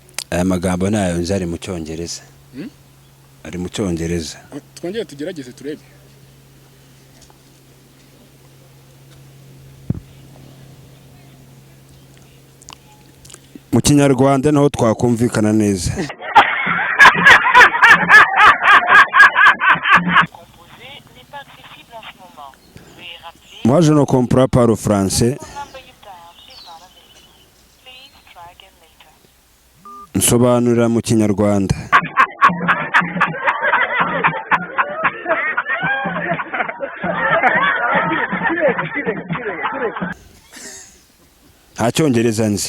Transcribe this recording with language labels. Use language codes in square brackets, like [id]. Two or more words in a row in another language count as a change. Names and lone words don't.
[rw] Aya magambo nayo nzi ari mu Cyongereza. Ari mu Cyongereza. Twongere tugerageze turebe. Mu Kinyarwanda naho twakumvikana neza. [fr] Moi je ne comprends pas le français. [rw] Nsobanurira mu Kinyarwanda. Nta Cyongereza nzi.